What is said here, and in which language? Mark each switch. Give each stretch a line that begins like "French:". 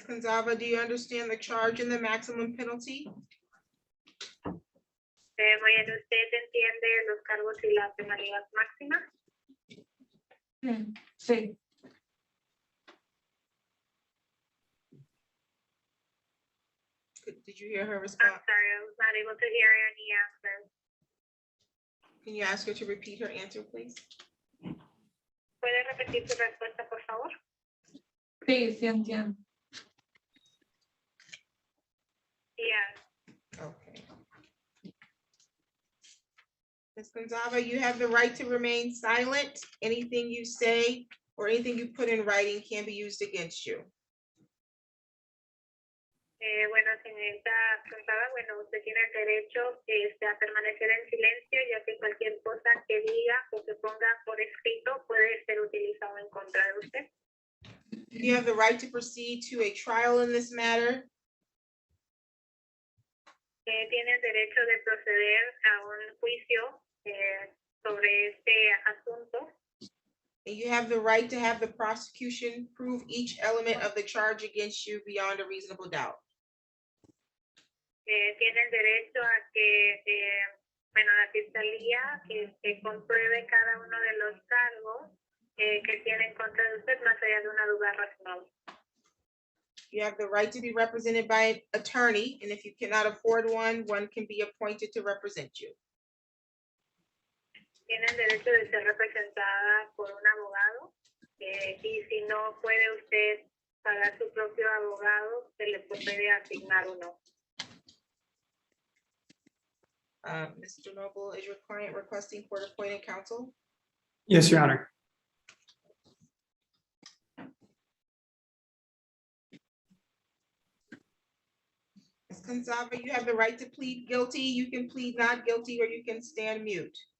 English: Gonzalez, do you understand the charge and the maximum penalty?
Spanish: María, ¿usted entiende los cargos y la penalidad máxima? Sí.
English: Did you hear her I'm response? sorry, I was not able to hear any answers. Can you ask her to repeat her answer, please?
Spanish: ¿Puede repetir su respuesta, por favor? Sí, sí entiendo.
English: Yes. Okay. Ms. Gonzalez, you have the right to remain silent. Anything you say or anything you put in writing can be used against you.
Spanish: Bueno, señorita González, bueno, usted tiene el derecho a permanecer en silencio, ya que cualquier cosa que diga o que ponga por escrito puede ser utilizado en contra de usted.
English: You have the right to proceed to a trial in this matter.
Spanish: Tiene el derecho de proceder a un juicio sobre este asunto.
English: And you have the right to have the prosecution prove each element of the charge against you beyond a reasonable doubt.
Spanish: Tiene el derecho a que, bueno, la fiscalía que compruebe cada uno de los cargos que tiene en contra de usted más allá de una duda razonable.
English: You have the right to be represented by an attorney, and if you cannot afford one, one can be appointed to represent you.
Spanish: Tiene el derecho de ser representada por un abogado y si no puede usted pagar su propio abogado, se le puede asignar uno.
English: Mr. Noble, is your client requesting court-appointed counsel? Yes, Your Honor. Ms. Gonzalez, you have the right to plead guilty. You can plead not guilty, or you can stand mute.